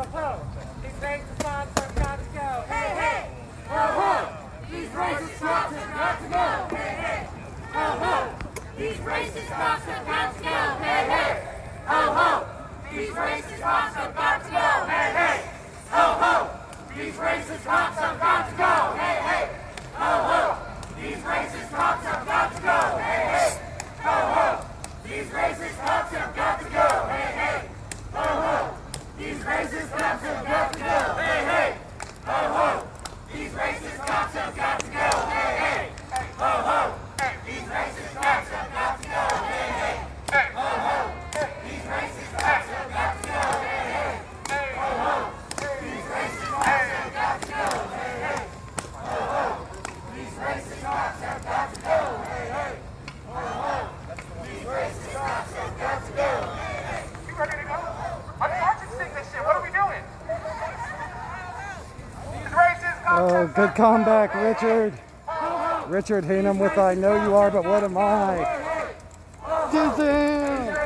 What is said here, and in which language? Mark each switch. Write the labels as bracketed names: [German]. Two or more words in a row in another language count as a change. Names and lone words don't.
[English] ho, these racist spots have got to go. Hey, hey, ho, ho, these racist spots have got to go. Hey, hey, ho, ho, these racist spots have got to go. Hey, hey, ho, ho, these racist spots have got to go. Hey, hey, ho, ho, these racist spots have got to go. Hey, hey, ho, ho, these racist spots have got to go. Hey, hey, ho, ho, these racist spots have got to go. Hey, hey, ho, ho. These racist cops have got to go. Hey, hey, ho, ho. These racist cops have got to go. Hey, hey, ho, ho. These racist cops have got to go. Hey, hey, ho, ho. These racist cops have got to go. Hey, hey, ho, ho. These racist cops have got to go. Hey, hey, ho, ho. These racist cops have got to go. Hey, hey, ho, ho. These racist cops have got to go. Hey, hey. You ready to go? I'm Sergeant Sting this shit. What are we doing? These racist cops Oh, have good got to comeback, go. Richard. Richard Haynem with I Know You Are, but What Am I? Dizzy!